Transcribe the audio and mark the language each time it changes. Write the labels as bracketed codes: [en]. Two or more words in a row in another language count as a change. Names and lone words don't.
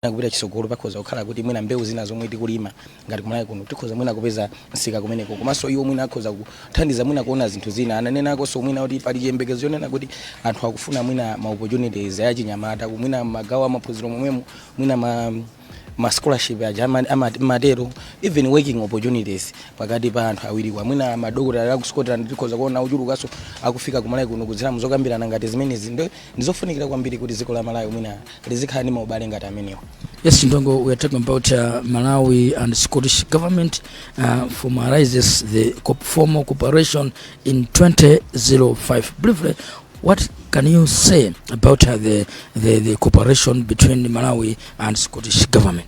[ny] kupita chisogolo pakhoza kukhala kuti mwina mbewu zina zomwe tikulima ngati kumalawi kuno tikhoza mwina kupeza msika kumeneko komanso iwo mwina akhoza kuthandiza mwina kuona zinthu zina ananenakonso mwina kuti pali chiyembekezo yonena kuti anthu akufuna mwina ma opportunities achinyamata mwina magawo amaphunziro momwemo mwina ma scholarship aja matero [en] even working opportunities [ny] pakati pa anthu awiri kwa mwina madokotala aku Scotland tikhoza kuona uchulukaso akufika kumalawi kuno kudzera muzokambirana ngati zimenezi ndizofunikira kwambiri kuti dziko la Malawi mwina lizikhala ndi maubale ngati amenewa. [en] Yes, Ndongo, we are talking about Malawi and Scottish government formalizes the formal cooperation in 2005. Briefly, what can you say about the cooperation between Malawi and Scottish government?